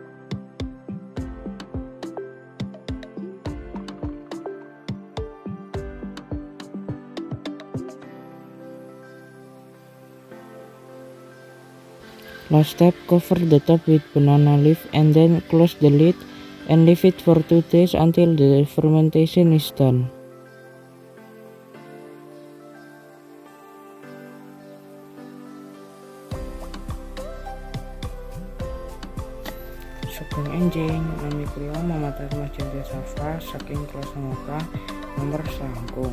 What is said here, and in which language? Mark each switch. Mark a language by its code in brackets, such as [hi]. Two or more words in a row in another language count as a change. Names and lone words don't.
[en] Last step, cover the top with banana leaf and then close the lid and leave it for 2 days until the fermentation is done. [jv] Sugeng enjing, nami kula Muhammad Atmachandra Safa saking kelas Mokah nomor 9.